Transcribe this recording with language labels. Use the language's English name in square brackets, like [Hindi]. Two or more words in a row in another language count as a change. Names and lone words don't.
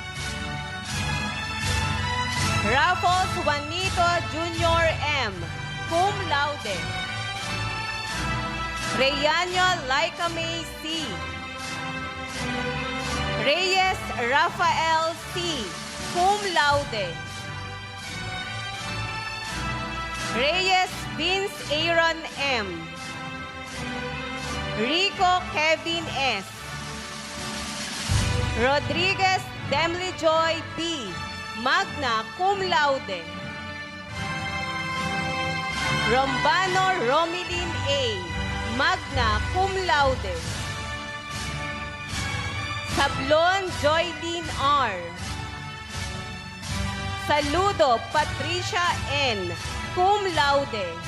[Latin] Raffles Juanito Jr. M, cum laude. Reyanyo Laika May C, Reyes Rafael C, cum laude. Reyes Vince Aaron M, Rico Kevin S, Rodriguez Demly Joy B, magna cum laude. Rombano Romilin A, magna cum laude. Sablon Joylyn R, Saludo Patricia N, cum laude.